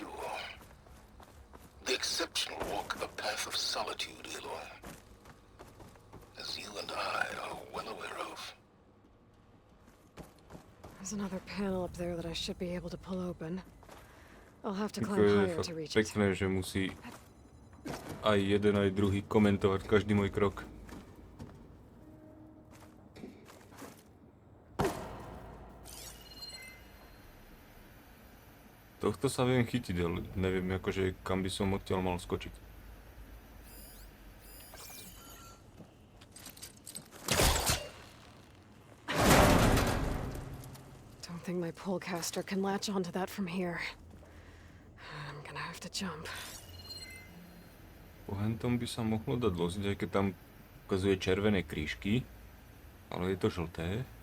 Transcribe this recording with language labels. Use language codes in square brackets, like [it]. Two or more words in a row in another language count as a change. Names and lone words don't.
[en] The exceptional walk a path of solitude, Aloy. As you and I are well aware of. There's another panel up there that I should be able to pull open. I'll have to [sk] Jako [en] climb [sk] je [en] higher [sk] fakt [en] to reach it. [sk] pekné, že musí aj jeden, aj druhý komentovať každý môj krok. Tohto sa viem chytiť, ale neviem akože kam by som odtiaľ mal skočiť. [en] Don't think my pullcaster can latch onto that from here. I'm gonna have to jump. [sk] Po hentom by sa mohlo dať loziť, aj keď tam ukazuje červené krížky, ale je to žlté.